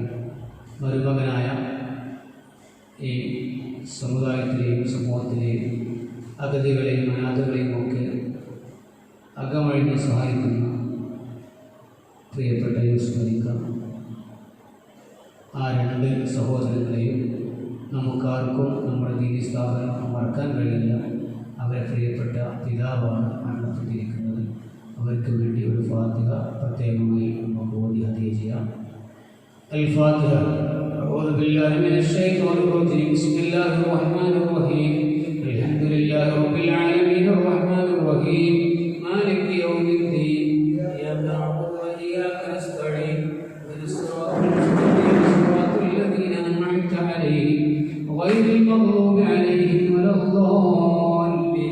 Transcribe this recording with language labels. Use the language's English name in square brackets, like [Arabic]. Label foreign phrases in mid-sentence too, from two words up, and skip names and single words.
[Malayalam] മരുമകനായ ഈ സമുദായത്തിലെയും സമൂഹത്തിലെയും അഗതികളെയും അനാഥകളെയും ഒക്കെ അകമഴിഞ്ഞ് സഹായിക്കുന്ന പ്രിയപ്പെട്ട യൂസുഫ് അലിക്ക, ആ രണ്ട് സഹോദരങ്ങളെയും നമുക്കാർക്കും നമ്മുടെ ദീനി സ്ഥാപനം മറക്കാൻ കഴിയില്ല. അവരെ പ്രിയപ്പെട്ട പിതാവാണ് മരണപ്പെട്ടിരിക്കുന്നത്. അവർക്ക് വേണ്ടി ഒരു ഫാത്തിഹ പ്രത്യേകമായി നമുക്ക് ഓതി ഹദിയ ചെയ്യാം. [Arabic] الفاتحة. أعوذ بالله من الشيطان الرجيم. بسم الله الرحمن الرحيم. الحمد لله رب العالمين الرحمن الرحيم مالك يوم الدين. إياك نعبد وإياك نستعين. اهدنا الصراط المستقيم صراط الذين أنعمت عليهم غير المغضوب عليهم ولا الضالين.